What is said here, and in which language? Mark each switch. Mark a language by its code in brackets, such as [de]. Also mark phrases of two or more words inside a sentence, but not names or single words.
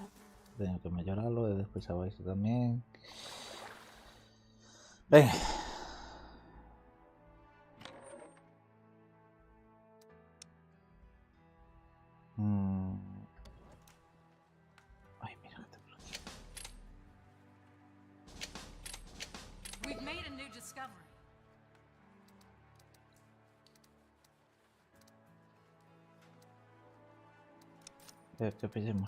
[gl] Teño que melloralo e despois abaixo tamén. Ben. Ai, mira que ten por aquí. [en] We've made a new discovery. [gl] Que pillemos.